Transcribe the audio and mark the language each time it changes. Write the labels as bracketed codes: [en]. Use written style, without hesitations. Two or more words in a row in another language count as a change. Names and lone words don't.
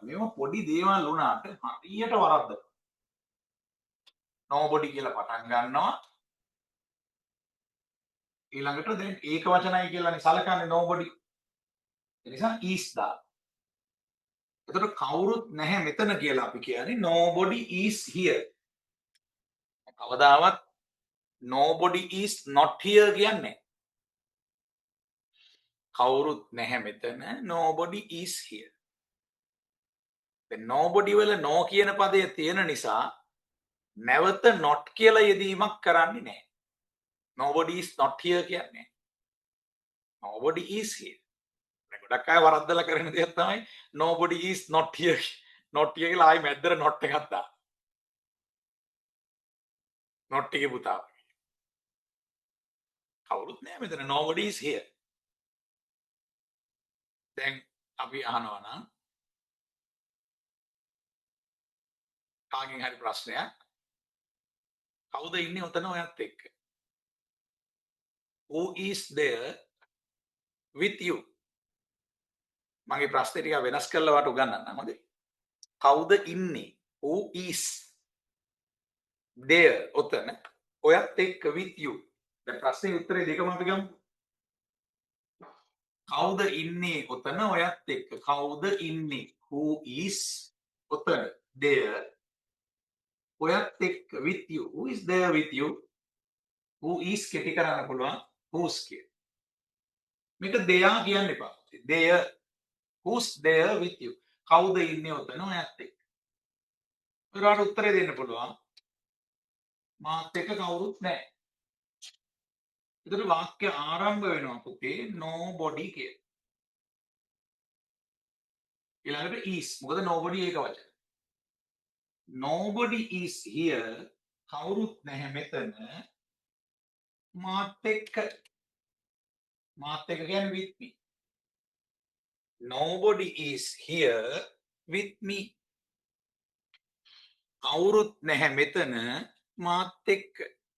[si] මේවා පොඩි දේවල් වුණාට හරියට වරද්දනවා. nobody කියලා පටන් ගන්නවා. ඊළඟට දැන් ඒක වචනයි කියලානේ සලකන්නේ nobody. ඒ නිසා is දාන්න. එතකොට කවුරුත් නැහැ මෙතන කියලා අපි කියන්නේ [en] nobody is here. කවදාවත් nobody is not here [si] කියන්නේ කවුරුත් නැහැ මෙතන [en] nobody is here. [si] දැන් nobody වල no කියන පදය තියෙන නිසා නැවත not කියලා යෙදීමක් කරන්නේ නැහැ. [en] nobody is not here කියන්නේ nobody is here. [si] ගොඩක් අය වරද්දලා කරන දෙයක් තමයි [en] nobody is not here. not here [si] කියලා ආයි මැද්දට not එකක් දාන්න. not එකේ පුතා. කවුරුත් නැහැ මෙතන [en] nobody is here. [si] දැන් අපි අහනවා නම් කාගෙන් හරි ප්‍රශ්නයක් කවුද ඉන්නේ උතන ඔයත් එක්ක? [en] who is there with you? [si] මගේ ප්‍රශ්නේ ටික වෙනස් කරලා වට උගන්නන්න හොඳයි. කවුද ඉන්නේ? [en] who is there [si] උතන ඔයත් එක්ක [en] with you? දැන් ප්‍රශ්නේ උත්තරේ දෙකම අපි ගමු. කවුද ඉන්නේ උතන ඔයත් එක්ක? කවුද ඉන්නේ? who is උතන there [si] ඔයත් එක්ක [en] with you. who is there with you? who is [si] කෙටි කරන්න පුළුවන් [en] who's කිය. [si] මේක දෙයා කියන්න එපා. [en] there who's there with you? [si] කවුද ඉන්නේ උතන ඔයත් එක්ක? ඔයාලට උත්තරේ දෙන්න පුළුවන්. මාත් එක්ක කවුරුත් නැහැ. ඒතර වාක්‍ය ආරම්භ වෙනවා පුතේ nobody කිය. ඊළඟට is. මොකද nobody ඒක වචන. [en] nobody is here. [si] කවුරුත් නැහැ මෙතන. මාත් එක්ක. මාත් එක්ක කියන්නේ [en] with me. nobody is here with me. [si] කවුරුත් නැහැ මෙතන මාත් එක්ක.